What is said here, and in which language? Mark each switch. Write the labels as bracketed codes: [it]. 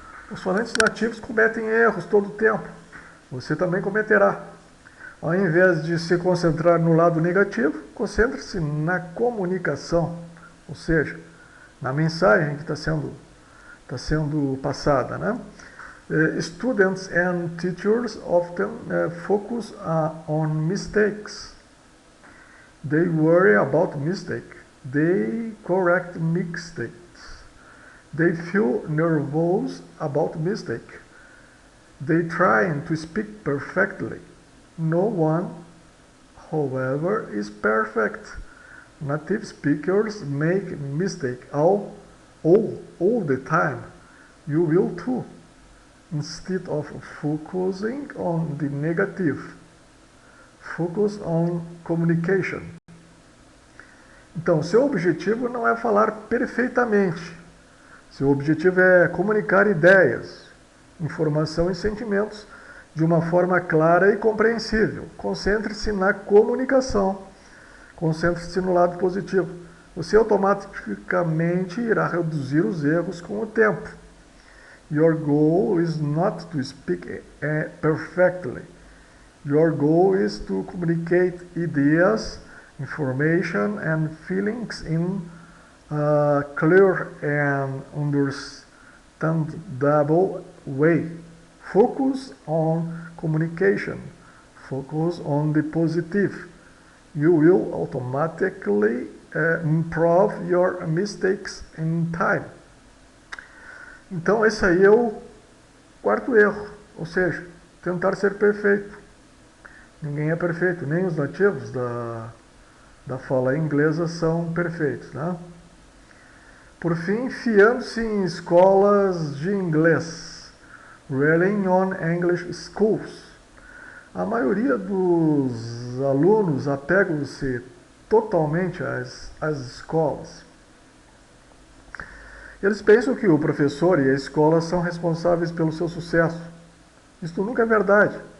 [pt] Os falantes nativos cometem erros todo o tempo. Você também cometerá. Ao invés de se concentrar no lado negativo, concentre-se na comunicação, ou seja, na mensagem que está sendo passada, né? [en] Students and teachers often focus on mistakes. They worry about mistakes. They correct mistakes. They feel nervous about mistake. They try to speak perfectly. No one, however, is perfect. Native speakers make mistakes all the time. You will too. Instead of focusing on the negative, focus on communication. [pt] Então, seu objetivo não é falar perfeitamente. Seu objetivo é comunicar ideias, informação e sentimentos de uma forma clara e compreensível. Concentre-se na comunicação. Concentre-se no lado positivo. Você automaticamente irá reduzir os erros com o tempo. [en] Your goal is not to speak perfectly. Your goal is to communicate ideas, information and feelings in a clear and understandable way. Focus on communication. Focus on the positive. You will automatically improve your mistakes in time. [pt] Então esse aí é o quarto erro, ou seja, tentar ser perfeito. Ninguém é perfeito, nem os nativos da fala inglesa são perfeitos, né? Por fim, fiando-se em escolas de inglês. [en] Relying on English schools. [pt] A maioria dos alunos apegam-se totalmente às escolas. Eles pensam que o professor e a escola são responsáveis pelo seu sucesso. Isso nunca é verdade.